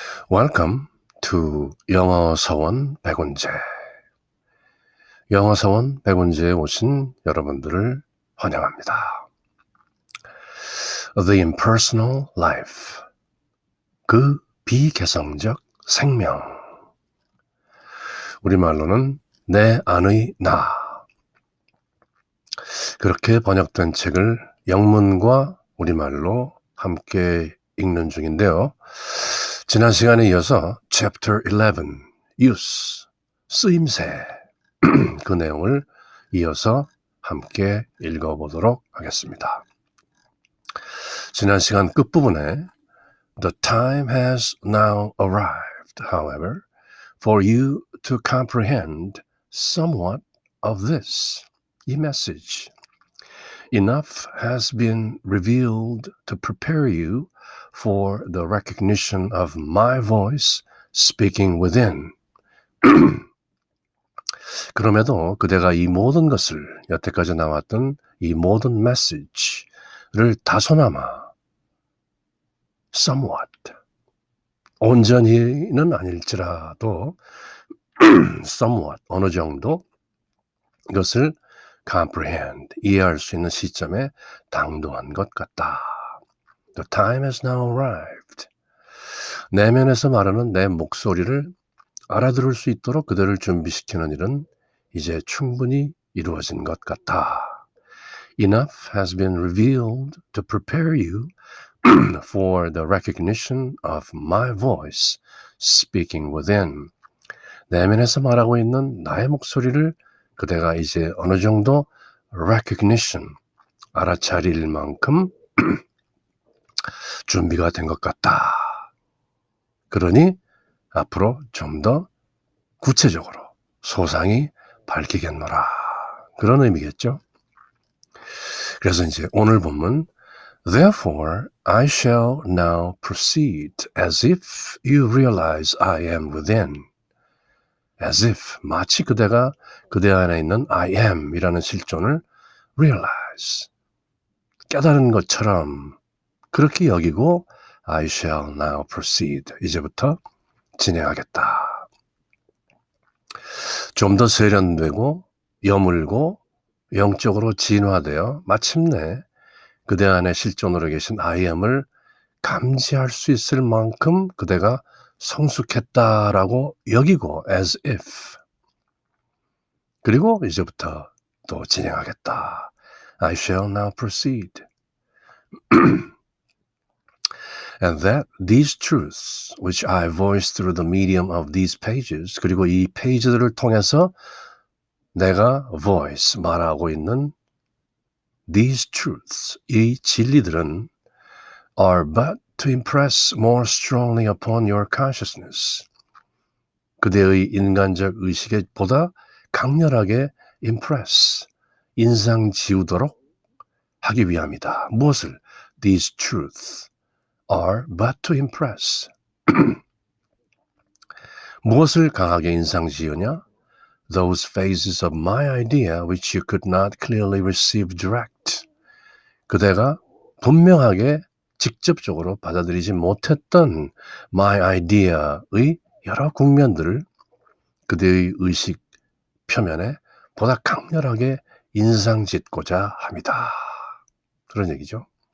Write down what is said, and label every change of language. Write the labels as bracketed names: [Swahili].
[English] Welcome to 영어서원 백운재. [Korean] 영어서원 백운재에 오신 여러분들을 환영합니다. [English] The Impersonal Life, [Korean] 그 비개성적 생명. 우리말로는 내 안의 나. 그렇게 번역된 책을 영문과 우리말로 함께 읽는 중인데요. 지난 시간에 이어서 Chapter 11, Use, 쓰임새, 그 내용을 이어서 함께 읽어보도록 하겠습니다. 지난 시간 끝부분에 [English] The time has now arrived, however, for you to comprehend somewhat of this, 이 message. Enough has been revealed to prepare you for the recognition of my voice speaking within. [Korean] 그럼에도 그대가 이 모든 것을, 여태까지 나왔던 이 모든 메시지를 다소나마 somewhat, 온전히는 아닐지라도 somewhat, 어느 정도 이것을 comprehend, 이해할 수 있는 시점에 당도한 것 같다. [English] The time has now arrived. [Korean] 내면에서 말하는 내 목소리를 알아들을 수 있도록 그들을 준비시키는 일은 이제 충분히 이루어진 것 같다. [English] Enough has been revealed to prepare you for the recognition of my voice speaking within. [Korean] 내면에서 말하고 있는 나의 목소리를 그대가 이제 어느 정도 recognition, 알아차릴 만큼 준비가 된 것 같다. 그러니 앞으로 좀 더 구체적으로 소상히 밝히겠노라. 그런 의미겠죠. 그래서 이제 오늘 본문 [English] Therefore I shall now proceed as if you realize I am within. As if, [Korean] 마치 그대가 그대 안에 있는 I am 이라는 실존을 realize, 깨달은 것처럼 그렇게 여기고 [English] I shall now proceed, [Korean] 이제부터 진행하겠다. 좀 더 세련되고 여물고 영적으로 진화되어 마침내 그대 안에 실존으로 계신 I am을 감지할 수 있을 만큼 그대가 성숙했다라고 여기고 [English] as if. [Korean] 그리고 이제부터 또 진행하겠다. [English] I shall now proceed. And that these truths which I voice through the medium of these pages, [Korean] 그리고 이 페이지들을 통해서 내가 [English] voice, [Korean] 말하고 있는 [English] these truths, [Korean] 이 진리들은 [English] are but to impress more strongly upon your consciousness. [Korean] 그대의 인간적 의식에 보다 강렬하게 impress, 인상 지우도록 하기 위함이다. 무엇을? [English] These truths are but to impress. [Korean] 무엇을 강하게 인상 지으냐? [English] Those phases of my idea which you could not clearly receive direct. [Korean] 그대가 분명하게 직접적으로 받아들이지 못했던 my idea의 여러 국면들을 그대의 의식 표면에 보다 강렬하게 인상 짓고자 합니다. 그런 얘기죠.